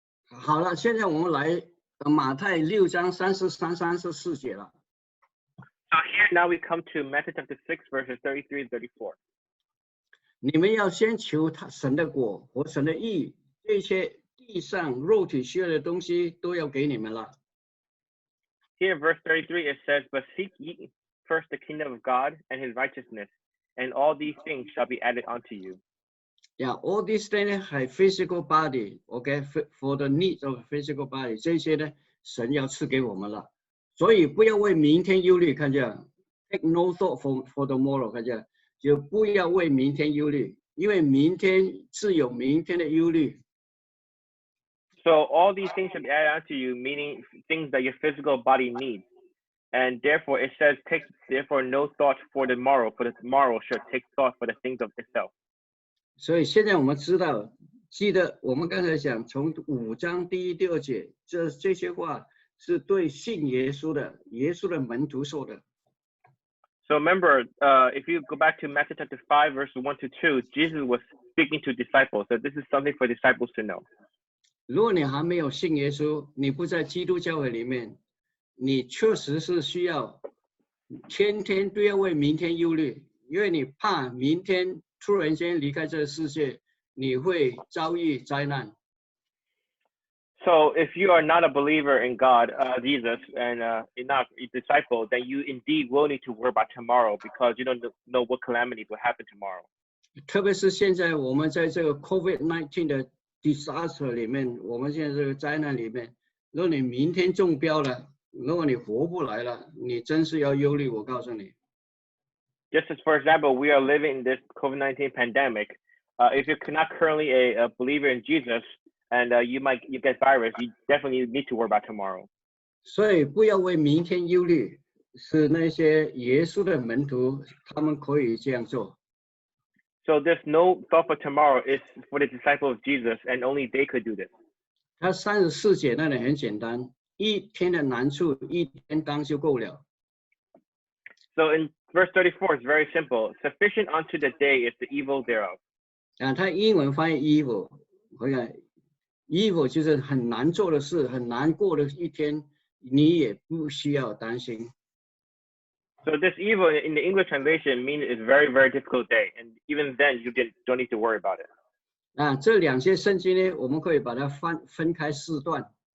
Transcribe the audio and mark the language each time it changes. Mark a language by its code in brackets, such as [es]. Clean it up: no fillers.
[zh] 好了，现在我们来马太6章33、34节了。 [en] So here now we come to Matthew chapter 6 verses 33 and 34. [zh] 你们要先求神的国和神的义，这些地上肉体需要的东西都要给你们了。 [en] Here in verse 33 it says, but seek ye first the kingdom of God and his righteousness, and all these things shall be added unto you. All these things have physical body, okay, for the needs of physical body. [zh] 这些呢，神要赐给我们了，所以不要为明天忧虑，看见 ？ [en] Take no thought for tomorrow， [zh] 看见？就不要为明天忧虑，因为明天自有明天的忧虑。 [en] So all these things shall be added unto you, meaning things that your physical body needs. And therefore it says, take therefore no thought for the morrow, for the tomorrow should take thought for the things of itself. [zh] 所以现在我们知道，记得我们刚才讲，从5章第1、第2节，这些话是对信耶稣的门徒说的。 [en] So remember, if you go back to Matthew chapter 5, verse 1 to 2, Jesus was speaking to disciples. So this is something for disciples to know. [zh] 如果你还没有信耶稣，你不在基督教会里面，你确实是需要天天都要为明天忧虑，因为你怕明天突然间离开这个世界，你会遭遇灾难。 [en] So if you are not a believer in God, Jesus, and you're not a disciple, then you indeed will need to worry about tomorrow because you don't know what calamity will happen tomorrow. [zh] 特别是现在我们在这个 COVID-19 的 disaster 里面，我们现在这个灾难里面，如果你明天中标了，如果你活不来了，你真是要忧虑。我告诉你。 [en] Just as, for example, we are living in this COVID-19 pandemic. If you're not currently a believer in Jesus and you get virus, you definitely need to worry about tomorrow. [zh] 所以不要为明天忧虑，是那些耶稣的门徒，他们可以这样做。 [en] So there's no thought for tomorrow. It's for the disciples of Jesus, and only they could do this. [zh] 他34节那里很简单，一天的难处一天当就够了。 [en] So in verse 34, it's very simple. Sufficient unto the day is the evil thereof. [zh] 他英文翻译 evil， 我看 evil 就是很难做的事，很难过的一天，你也不需要担心。 [en] So this evil in the English translation means it's very, very difficult day, and even then you don't need to worry about it. [zh] 这两些圣经呢，我们可以把它分开4段。